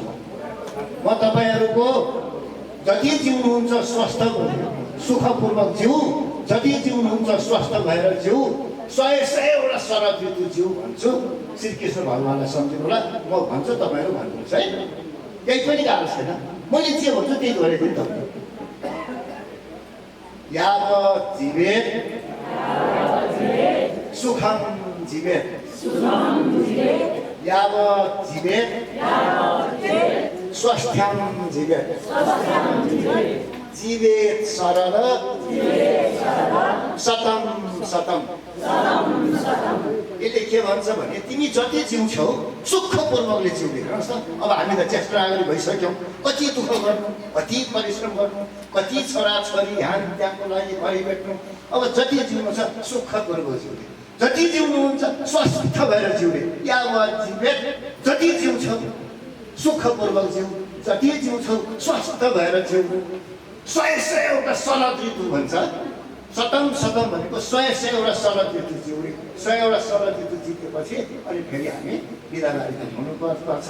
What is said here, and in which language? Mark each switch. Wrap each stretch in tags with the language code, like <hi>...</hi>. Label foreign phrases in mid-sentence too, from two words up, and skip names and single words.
<ne>म तपाईँहरूको जति जिउनुहुन्छ स्वस्थ सुखपूर्वक जिउ, जति जिउनुहुन्छ स्वस्थ भएर जिउ, 100 शरद ऋतु ज्यू भन्छु। श्रीकृष्ण भगवान्लाई सम्झिनु होला, म भन्छु तपाईँहरू भन्नुहुन्छ है, केही पनि गाह्रो छैन। मैले जे भन्छु त्यही गरेँ त।</ne> <sa>यावत् जीवेत सुखम जीवेत, यावत् जीवेत स्वस्थ्यम जीवेत, जीवेत शरद शतम शतम।</sa> <ne>यसले के भन्छ भने तिमी जति जिउँछौ सुखपूर्वकले जिउने। हेर्नुहोस् त, अब हामी त ज्येष्ठ नागरिक भइसक्यौँ, कति दुःख गर्नु, कति परिश्रम गर्नु, कति छोराछोरी ध्यान त्यहाँको लागि गरिबेट्नु। अब जति जिउनु छ सुखपूर्वक जिउने, जति जिउनुहुन्छ स्वस्थ भएर जिउने।</ne> <sa>यावत् जीवेत,</sa> <ne>जति जिउँछौ सुखपूर्वक जिउ, जति जिउँछौ स्वस्थ भएर जिउ। 100 शरद ऋतु भन्छ।</ne> <sa>शतम शतम</sa> <ne>भनेको 100 शरद ऋतु जिउने। 100 शरद ऋतु जितेपछि अनि फेरि हामी बिदाबारी हुनुपर्छ।</ne>